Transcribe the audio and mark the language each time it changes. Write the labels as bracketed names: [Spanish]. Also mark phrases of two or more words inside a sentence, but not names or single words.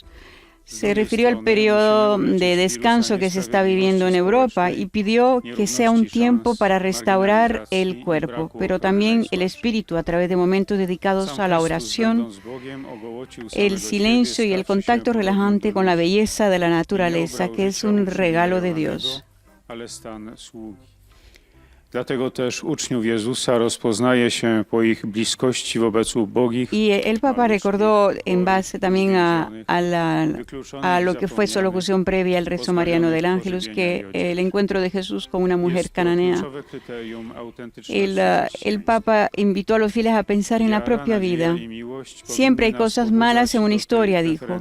[Spanish] Se refirió al periodo de descanso que se está viviendo en Europa y pidió que sea un tiempo para restaurar el cuerpo, pero también el espíritu a través de momentos dedicados a la oración, el silencio y el contacto relajante con la belleza de la naturaleza, que es un regalo de Dios. [Polish] Dlatego też uczniów Jezusa rozpoznaje się po ich bliskości wobec ubogich. [Spanish] Y el Papa recordó en base también a lo que fue su locución previa al rezo mariano del Ángelus, que el encuentro de Jesús con una mujer cananea. El Papa invitó a los fieles a pensar en la propia vida. Siempre hay cosas malas en una historia, dijo.